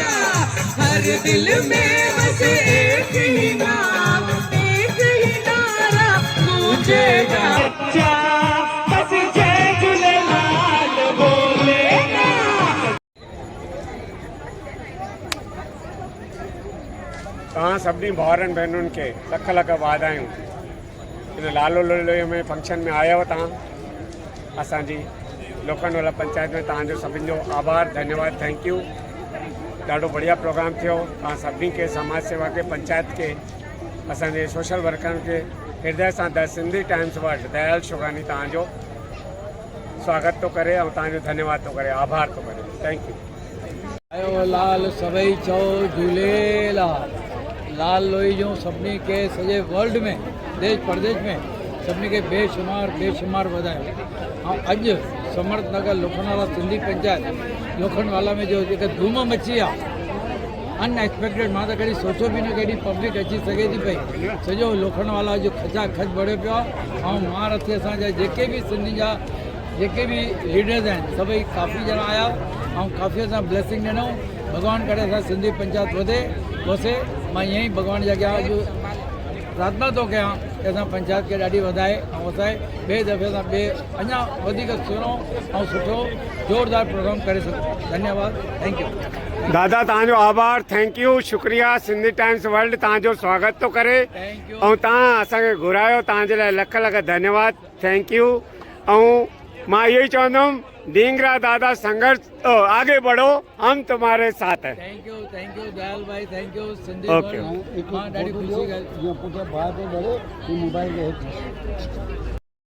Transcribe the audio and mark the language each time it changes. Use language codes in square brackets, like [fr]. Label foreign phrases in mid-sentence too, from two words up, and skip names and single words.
[hi] हर दिल में बस एक ही नाम, एक ही नारा गूंजेगा। बच्चा बस जय झूलेलाल बोलेगा। [sd] तव्हां सभिनी भाउरनि भेनरुनि खे लख लख वाधायूं। इन लालो लोलो में फंक्शन में आया हो तव्हां असांजी लोखंडवाला पंचायत में। तव्हांजो सभिनी जो आभार, धन्यवाद, [en] thank you. [sd] ॾाढो बढ़िया प्रोग्राम थियो। तव्हां सभिनी खे, समाज सेवा खे, पंचायत खे, असांजे सोशल वर्करनि खे हृदय सां द सिंधी टाइम्स वर्ल्ड दयाल शोगानी तव्हांजो स्वागत थो करे ऐं तव्हांजो धन्यवाद थो करे, आभार थो करे। [en] thank you. [sd] आयो लाल सभई चओ झूलेलाल। लाल लोई जो सभिनी खे सॼे वर्ल्ड में, देश परदेश में सभिनी खे बेशुमार वधायो। ऐं अॼु समर्थनगर लोखंडवाला सिंधी पंचायत लोखंडवाला में जो जेका धूम मची आहे, अनएक्सपेक्टेड, मां त कॾहिं सोचो बि न केॾी पब्लिक अची सघे थी पई। सॼो लोखंडवाला जो खचा खच बढ़ियो पियो आहे। ऐं महारथी असांजा जेके बि सिंधी जा जेके भी लीडर्स आहिनि सभई काफ़ी ॼणा आया ऐं काफ़ी असां ब्लेसिंग ॾिनो। भॻवान करे असां सिंधी पंचायत वधे वसे। मां ईअं ई भॻवान जे अॻियां अॼु प्रार्थना थो कयां कि असां पंचायत खे ॾाढी वधाए ऐं असांजे ॿिए दफ़े सां अञा वधीक सुहिणो ऐं सुठो ज़ोरदार प्रोग्राम करे सघूं। धन्यवाद, [en] thank you. [sd] दादा तव्हांजो आभार, [en] thank you, [sd] शुक्रिया। सिंधी टाइम्स वर्ल्ड तव्हांजो स्वागत थो करे ऐं तव्हां असांखे घुरायो, तव्हांजे लाइ लख लख धन्यवाद, [en] thank you. [sd] ऐं मां इहो ई चवंदुमि, [hi] ढींगरा दादा संघर्ष आगे बढ़ो, हम तुम्हारे साथ हैं। [en] thank you दयाल भाई, thank you सिंधी। [sd] ओके। मां ॾाढी खुशी ॻाल्हि। मोबाइल